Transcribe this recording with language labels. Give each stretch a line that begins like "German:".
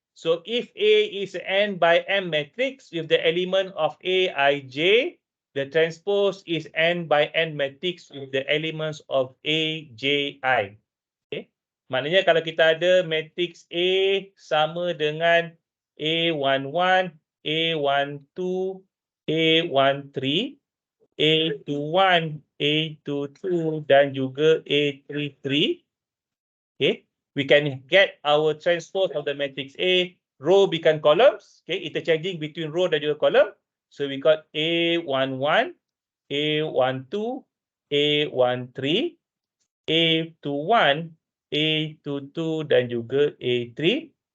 English: So if A is n by m matrix with the element of A, I, J, the transpose is n by n matrix with the elements of A, J, I. Okay.
Malay: Maknanya kalau kita ada matrix A sama dengan A11, A12, A13, A21, A22 dan juga A33.
English: Okay, we can get our transpose of the matrix A. Row become columns. Okay, interchanging between row
Malay: dan juga
English: column. So we got A11, A12, A13, A21, A22
Malay: dan juga
English: A3.